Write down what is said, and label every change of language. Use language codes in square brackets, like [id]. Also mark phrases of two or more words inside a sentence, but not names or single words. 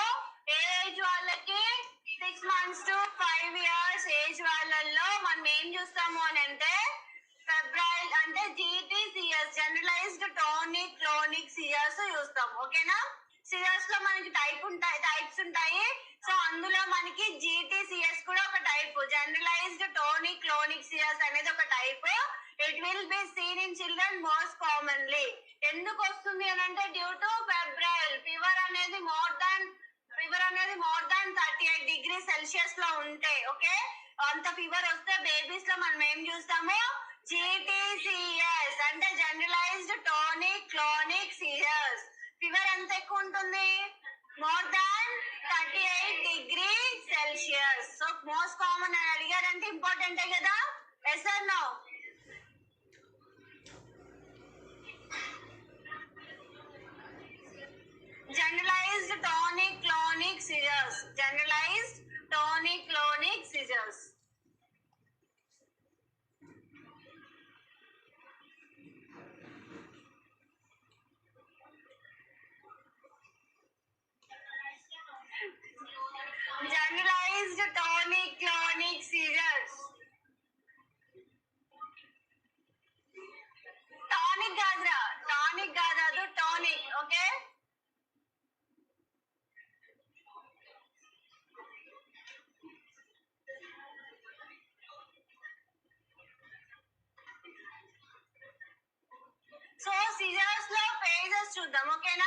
[te] ఏజ్ వాళ్ళకి [en] 6 months to 5 years [te] ఏజ్ వాళ్ళల్లో మనం ఏం చూస్తాము అని అంటే ఫెబ్రైల్ అంటే జీటీసీఎస్, [en] generalized tonic clonic seizures [te] చూస్తాము. ఓకేనా? సిజర్స్ లో మనకి టైప్స్ ఉంటాయి. సో అందులో మనకి GTCS కూడా ఒక టైప్, [en] generalized tonic clonic seizures [te] అనేది ఒక టైప్. [en] It will be seen in children most commonly. [te] ఎందుకు వస్తుంది అని అంటే [en] due to febrile fever [te] అనేది [en] more than 38°C [te] లో ఉంటే, ఓకే, అంత ఫీవర్ వస్తే బేబీస్ లో మనం ఏం చూస్తాము, GTCS అంటే [en] generalized tonic clonic seizures. [te] ఫీవర్ ఎంత ఎక్కువ ఉంటుంది, [en] more than 38°C. so most common [te] అని అడిగారంటే ఇంపార్టెంటే కదా, [en] yes or no? Generalized tonic clonic seizures. Generalized tonic clonic seizures. Generalized tonic clonic seizures. [te] Tonic కాదు tonic, ఓకే. [en] so seizures [te] లో ఫేజెస్ చూద్దాం, ఓకేనా.